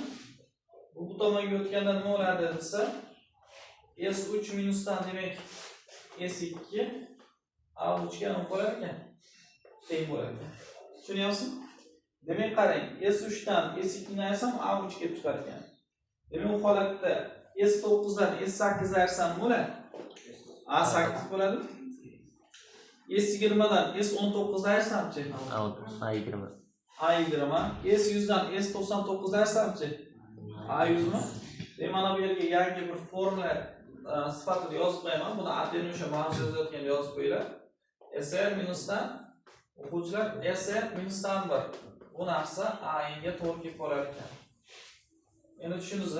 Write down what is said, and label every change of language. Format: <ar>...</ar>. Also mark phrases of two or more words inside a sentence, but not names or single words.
<uz>Bu tomonga o'tganda nima bo'ladi desa, S3 minusdan demak S2 A3 ga nima bo'lar ekan? Teng bo'lar ekan. Tushunyapsizmi? Demak qarang, S3 dan S2 ni ayirsam A3 kelib chiqar ekan. Demak u holatda S9 dan S8 ayirsam bo'ladi. A8 bo'ladi. S20 dan S19 ayirsamchi? A20. A20. S100 dan S99 ayirsamchi? A100 mi? Demak mana bu yerga yangi bir formula sifatida yozib qo'yaman. Buni atini o'sha mavzu yozayotganda yozib qo'yinglar. Sn minusdan o'quvchilar Sn minusdan 1. Bu narsa A ga to'g'ri kelib qolar ekan. Endi tushundingizmi?</uz>